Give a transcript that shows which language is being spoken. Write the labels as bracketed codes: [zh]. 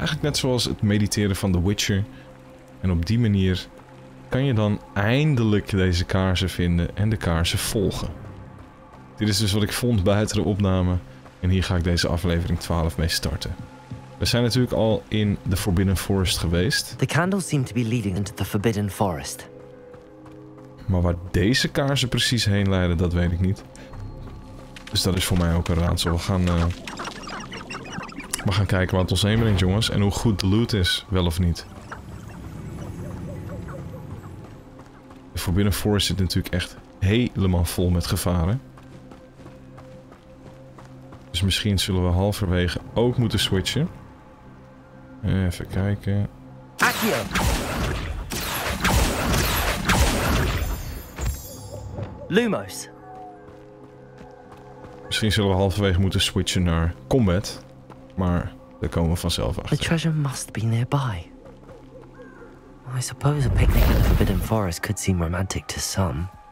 [nl] Eigenlijk net zoals het mediteren van The Witcher. En op die manier kan je dan eindelijk deze kaarsen vinden en de kaarsen volgen. Dit is dus wat ik vond buiten de opname en hier ga ik deze aflevering 12 mee starten. We zijn natuurlijk al in de Forbidden Forest geweest. [en] The candles seem to be leading into the Forbidden Forest. [nl] Maar waar deze kaarsen precies heen leiden, dat weet ik niet. Dus dat is voor mij ook een raadsel. We gaan kijken waar het ons heen brengt, jongens. En hoe goed de loot is, wel of niet. De Forbidden Forest zit natuurlijk echt helemaal vol met gevaren. Dus misschien zullen we halverwege ook moeten switchen. Even kijken. Accio! Lumos. Misschien zullen we halverwege moeten switchen naar combat. Maar daar komen we vanzelf achter. [en] The treasure must be nearby. I suppose a picnic in the Forbidden Forest could seem romantic to some.